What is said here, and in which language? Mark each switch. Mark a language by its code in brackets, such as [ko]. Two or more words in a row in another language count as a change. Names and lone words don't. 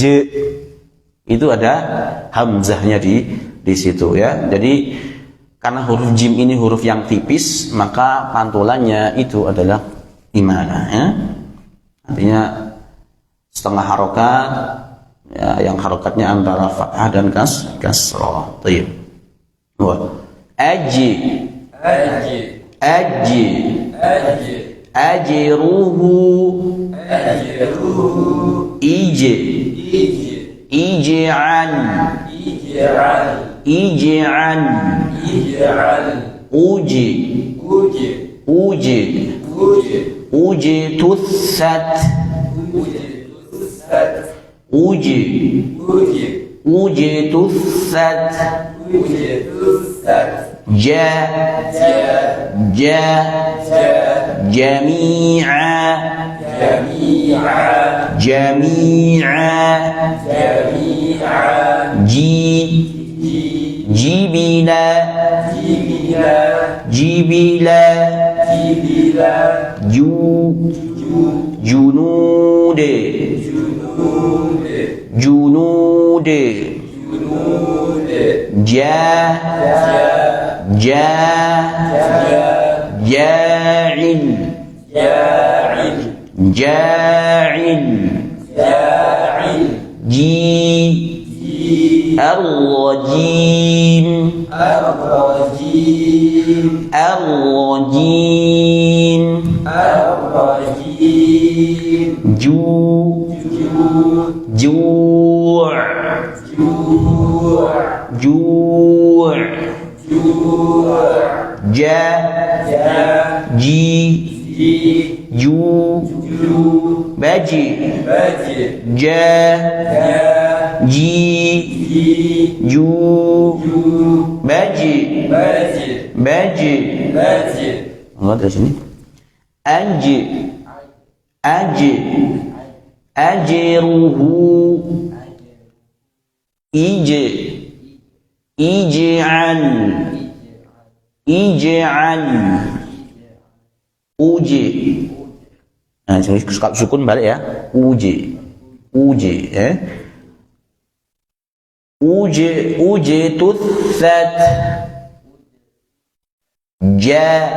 [id] Itu ada hamzahnya di situ ya. Jadi karena huruf jim ini huruf yang tipis, maka pantulannya itu adalah imalah ya. Artinya setengah harokat ya, yang harokatnya antara fathah dan kasrah. Baik. [ar] أَجِ، أَجِ، أَجِرْهُ، إِجِ, اِجْعَلْ، اِجْعَلْ, أُجْ، أُجْ، اجْتُثَّتْ, أُجْ، اجْتُثَّتْ، جَ، جَ, جَمَعَ، جَمَعَ، جِ, جِبِلًّا، جِبِلًّا، جُ، جُنُودِ، جُنُودِ، جَ, جَ، جَاعِلُ، جَاعِلُ، جِ, الرَّجِيم، الرَّجِيم, ju, جُوعٍ، جُوعٍ، جَ، جِ، جُ، بَجِ، جَ، جِ، جُ, بَجِ، بَجِ. [id] Oh, dari sini. [ar] أَنْجِ، أَجِ، أَجِرْهُ، إِجِ، اِجْعَلْ، اِجْعَلْ, uji. [id] Nah, sukun balik ya. [ar] أُجْ، أُجْ [id] ya. [ar] أُجْ، اجْتُثَّتْ، جَ,